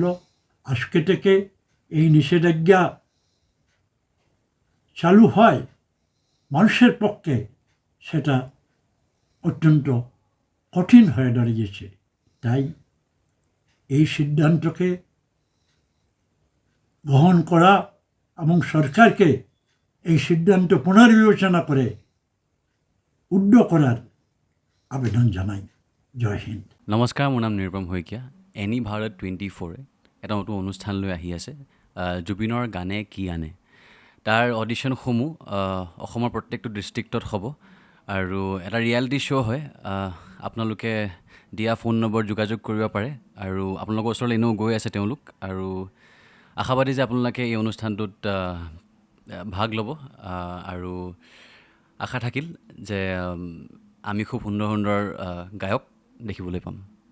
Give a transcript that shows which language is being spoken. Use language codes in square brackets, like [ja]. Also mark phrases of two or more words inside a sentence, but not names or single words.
[bn] আজকে থেকে এই নিষেধাজ্ঞা চালু হয়, মানুষের পক্ষে সেটা অত্যন্ত কঠিন হয়ে দাঁড়িয়েছে। তাই এই সিদ্ধান্তকে গ্রহণ করা এবং সরকারকে এই সিদ্ধান্ত পুনর্বিবেচনা করে উদ্যোগ করার আবেদন জানাই। [hi] जय हिंद। [as] নমস্কাৰ, মোৰ নাম নিৰুপম শইকীয়া। এনি ভাৰত 24 এটা নতুন অনুষ্ঠান লৈ আহি আছে, জুবিনৰ গানে কি আনে। তাৰ অডিশ্যনসমূহ অসমৰ প্ৰত্যেকটো ডিষ্ট্ৰিক্টত হ'ব আৰু এটা [en] reality show' [as] হয়। আপোনালোকে দিয়া ফোন নম্বৰ যোগাযোগ কৰিব পাৰে আৰু আপোনালোকৰ ওচৰলৈ এনেও গৈ আছে তেওঁলোক, আৰু আশাবাদী যে আপোনালোকে এই অনুষ্ঠানটোত ভাগ ল'ব, আৰু আশা থাকিল যে আমি খুব সুন্দৰ সুন্দৰ গায়ক দেখিবলৈ পাম।